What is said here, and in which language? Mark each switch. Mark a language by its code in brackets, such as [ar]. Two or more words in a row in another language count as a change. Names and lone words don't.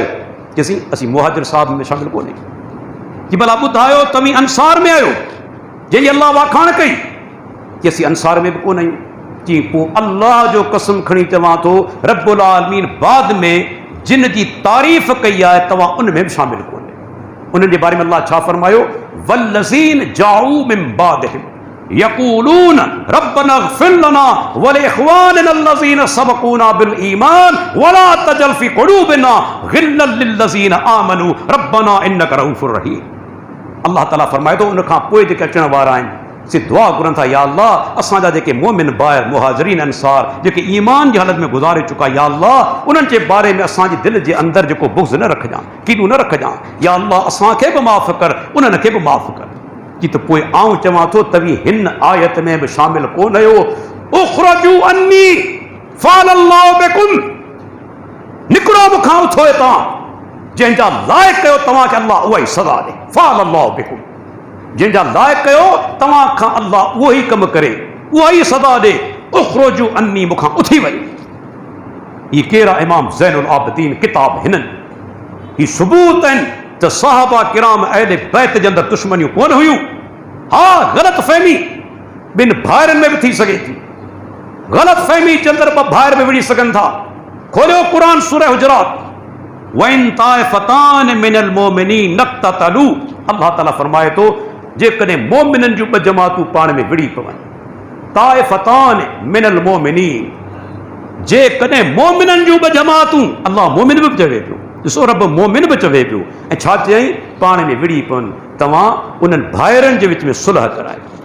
[sd] चइसीं असीं मुहाजिर साहब में शामिल कोन्हे। कि भला ॿुधायो तव्हीं अंसार में आहियो जंहिंजी अल्लाह वाखाण कई? कि असीं अंसार में बि कोन आहियूं। कि पोइ अल्लाह जो कसम खणी चवां थो, [ar] رب العالمين [sd] बाद में जिन जी तारीफ़ कई आहे तव्हां उन में बि शामिल कोन्हे। उन्हनि जे बारे में अल्लाह छा फरमायो? [ar] والذين جاءوا من بعدهم يقولون ربنا اغفر لنا ولإخواننا الذين سبقونا بالإيمان ولا تجعل في قلوبنا غلا للذين آمنوا ربنا إنك رءوف رحيم. [sd] अल्लाह ताला फरमाए थो, उन खां पोइ जेके अचण वारा आहिनि से दुआ घुरनि था, या अल्लाह असांजा जेके मोमिन भाइर मुहाजिरीन अंसार जेके ईमान जी हालत में गुज़ारे चुका, या अल्लाह उन्हनि जे बारे में असांजी दिलि जे अंदरि जेको बुग़्ज़ न रखजांइ, कीनू न रखजांइ। या अल्लाह असांखे बि माफ़ कर, उन्हनि खे बि माफ़ कर। कि त पोइ आऊं चवां थो तव्हीं हिन आयत में बि शामिल कोन आहियो। [ar] اخرجوا عني فعل الله بكم, [sd] निकिरो मूंखां उथो हितां, जंहिंजा लाइक़ कयो तव्हांखे अल्लाह उहा ई सज़ा ॾे। [ar] فعل الله بكم, [sd] जंहिंजा लाइक़ कयो तव्हां खां अल्लाह उहो ई कमु करे, उहा ई सज़ा ॾे। [ar] اخرجوا عني, [sd] मूंखां उथी वञो। ही कहिड़ा इमाम ज़ैनुल आबिदीन किताब हिननि? ही सबूत आहिनि त साहबा किराम अहले बैत जे अंदरि दुश्मनियूं कोन हुयूं। हा, ग़लति फ़हमी ॿिनि भाइरनि में बि थी सघे थी। ग़लति फ़हमी जे अंदरि ॿ भाइर बि विड़ी सघनि था। खोलियो क़ुरान सूरह हुजरात, [ar] وإن طائفتان من المؤمنين اقتتلوا. [sd] अल्लाह ताला फरमाए थो, जेकॾहिं मोमिननि जूं 2 जमातूं पाण में विड़ी पवनि, [ar] طائفتان من المؤمنين, [sd] जेकॾहिं मोमिननि जूं 2 जमातूं, अल्लाह मोमिन बि चवे पियो, ॾिसो रब मोमिन बि चवे पियो, ऐं छा चयईं? पाण में विड़ी पवनि, तव्हां उन्हनि भाइरनि जे विच में सुलह करायो।